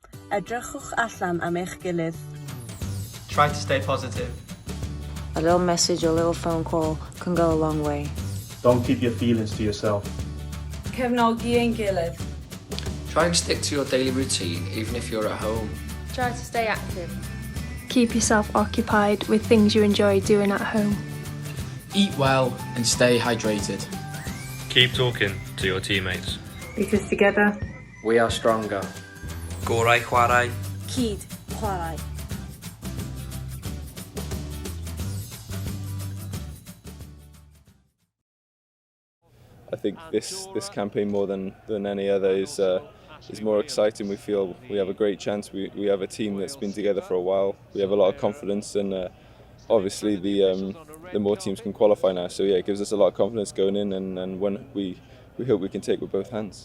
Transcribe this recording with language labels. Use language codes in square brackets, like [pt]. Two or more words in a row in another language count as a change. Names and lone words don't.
[cy] edrychwch allan am eich gilydd. [en] Try to stay positive. A little message or a little phone call can go a long way. Don't keep your feelings to yourself. [cy] Cefnogi ein gilydd. [en] Try and stick to your daily routine, even if you're at home. Try to stay active. Keep yourself occupied with things you enjoy doing at home. Eat well and stay hydrated. Keep talking to your teammates. Because together, We are stronger. [cy] Gorau chwarae. Cyd chwarae. [en] I think this campaign more than any other is more exciting. We feel we have a great chance. We have a team that's been together for a while. We have a lot of confidence, and obviously the more teams can qualify now. So yeah, it gives us a lot of confidence going in, and when we hope we can take with both hands.